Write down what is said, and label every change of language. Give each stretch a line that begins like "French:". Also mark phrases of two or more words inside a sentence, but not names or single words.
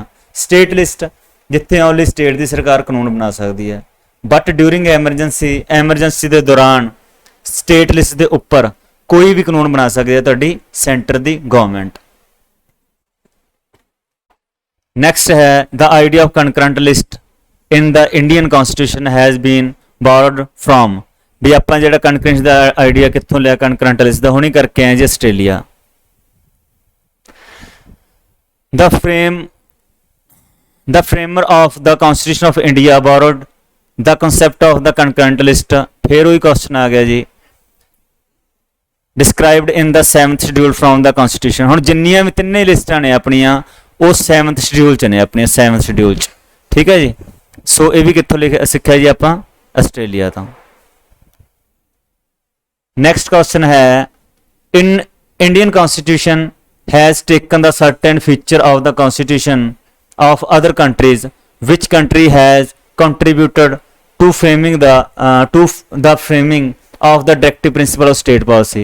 English: state list
Punjabi: ਜਿੱਥੇ
English: only state
Punjabi: ਦੀ ਸਰਕਾਰ ਕਾਨੂੰਨ ਬਣਾ ਸਕਦੀ ਹੈ,
English: but during emergency
Punjabi: ਦੇ ਦੌਰਾਨ
English: state list
Punjabi: ਦੇ ਉੱਪਰ ਕੋਈ ਵੀ ਕਾਨੂੰਨ ਬਣਾ ਸਕਦੀ ਹੈ ਤੁਹਾਡੀ ਸੈਂਟਰ ਦੀ ਗਵਰਨਮੈਂਟ।
English: ਨੈਕਸਟ ਹੈ the idea of concurrent list in the Indian constitution has been borrowed from,
Punjabi: ਵੀ ਆਪਾਂ ਜਿਹੜਾ ਕਨਕਰੈਂਟ ਦਾ ਆਈਡੀਆ ਕਿੱਥੋਂ ਲਿਆ?
English: concurrent list
Punjabi: ਦਾ ਹੁਣੀ ਕਰਕੇ ਆਏ ਜੀ ਆਸਟ੍ਰੇਲੀਆ।
English: the framer of the constitution of India borrowed the concept of the concurrent list,
Punjabi: ਫਿਰ ਉਹੀ ਕੁਐਸਚਨ ਆ ਗਿਆ ਜੀ,
English: described in the 7th schedule from the constitution।
Punjabi: ਹੁਣ ਜਿੰਨੀਆਂ ਵੀ ਤਿੰਨੇ ਲਿਸਟਾਂ ਨੇ ਆਪਣੀਆਂ ਉਹ
English: 7th schedule
Punjabi: 'ਚ ਨੇ, ਆਪਣੀਆਂ
English: 7th schedule
Punjabi: 'ਚ। ਠੀਕ ਹੈ ਜੀ। ਸੋ ਇਹ ਵੀ ਕਿੱਥੋਂ ਸਿੱਖਿਆ ਜੀ ਆਪਾਂ? ਆਸਟ੍ਰੇਲੀਆ ਤੋਂ।
English: next question ਹੈ in Indian constitution has taken the certain feature of the constitution of other countries, which country has contributed to framing the framing of the directive principle of state policy.